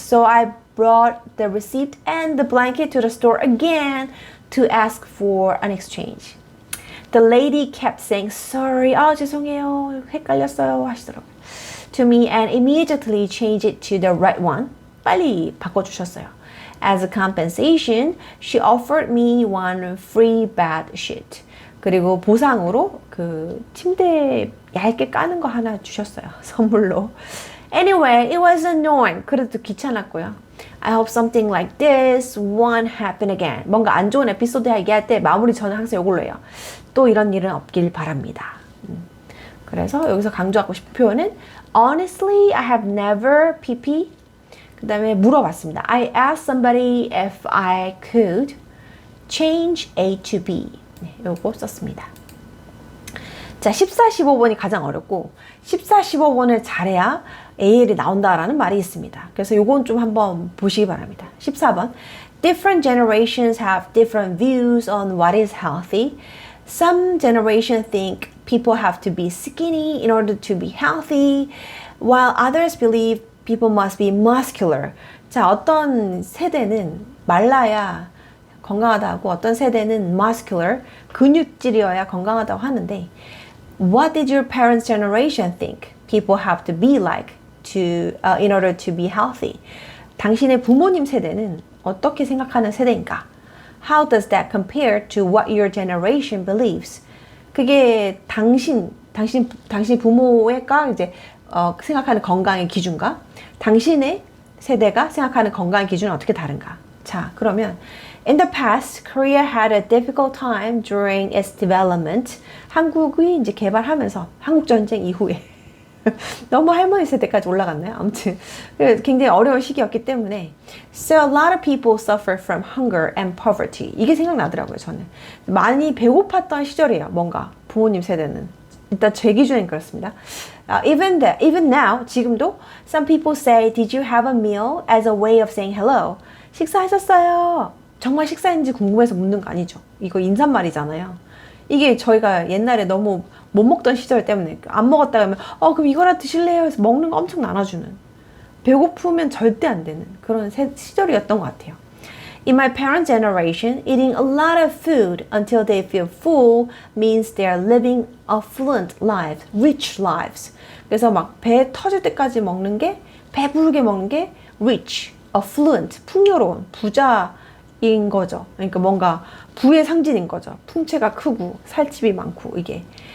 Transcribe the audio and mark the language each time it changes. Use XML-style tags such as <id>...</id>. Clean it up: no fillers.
<en>So I brought the receipt and the blanket to the store again to ask for an exchange. The lady kept saying, sorry,</en> <ko>죄송해요, 헷갈렸어요 하시더라고요.</ko> <en>To me and immediately changed it to the right one.</en> <ko>빨리 바꿔주셨어요.</ko> <en>As a compensation, she offered me one free bed sheet.</en> <ko>그리고 보상으로 그 침대 얇게 까는 거 하나 주셨어요. 선물로.</ko> <en>Anyway, it was annoying.</en> <ko>그래도 귀찮았고요.</ko> <en>I hope something like this won't happen again.</en> <ko>뭔가 안 좋은 에피소드 얘기할 때 마무리 저는 항상 이걸로 해요. 또 이런 일은 없길 바랍니다. 그래서 여기서 강조하고 싶은 표현은</ko> <en>Honestly, I have never pp.</en> <ko>그 다음에 물어봤습니다.</ko> <en>I asked somebody if I could change A to B.</en> <ko>네, 요거 썼습니다. 자, 14, 15번이 가장 어렵고 14, 15번을 잘해야 AL이 나온다라는 말이 있습니다. 그래서 요건 좀 한번 보시기 바랍니다. 14번.</ko> <en>Different generations have different views on what is healthy. Some generations think people have to be skinny in order to be healthy, while others believe people must be muscular.</en> <ko>자, 어떤 세대는 말라야 건강하다고 어떤 세대는 muscular, 근육질이어야 건강하다고 하는데</ko> <en>What did your parents' generation think people have to be like in order to be healthy?</en> <ko>당신의 부모님 세대는 어떻게 생각하는 세대인가?</ko> <en>How does that compare to what your generation believes?</en> <ko>그게 당신 부모가 이제 생각하는 건강의 기준과 당신의 세대가 생각하는 건강의 기준은 어떻게 다른가?</ko> <en>자, 그러면 In the past, Korea had a difficult time during its development.</en> <ko>한국이 이제 개발하면서 한국 전쟁 이후에 너무 할머니 세대까지 올라갔나요? 아무튼 굉장히 어려운 시기였기 때문에</ko> <en>So a lot of people suffer from hunger and poverty.</en> <ko>이게 생각나더라고요, 저는. 많이 배고팠던 시절이에요, 뭔가 부모님 세대는. 일단 제 기준엔 그렇습니다.</ko> <en>Even now, 지금도 some people say, Did you have a meal as a way of saying hello?</en> <ko>식사하셨어요? 정말 식사인지 궁금해서 묻는 거 아니죠. 이거 인사말이잖아요. 이게 저희가 옛날에 너무 못 먹던 시절 때문에 안 먹었다 하면 그럼 이거나 드실래요? 해서 먹는 거 엄청 나눠주는 배고프면 절대 안 되는 그런 시절이었던 것 같아요.</ko> <en>In my parents' generation, eating a lot of food until they feel full means they are living affluent lives, rich lives.</en> <ko>그래서 막 배 터질 때까지 먹는 게, 배부르게 먹는 게 rich, affluent, 풍요로운, 부자인 거죠. 그러니까 뭔가 부의 상징인 거죠. 풍채가 크고 살집이 많고 이게.</ko>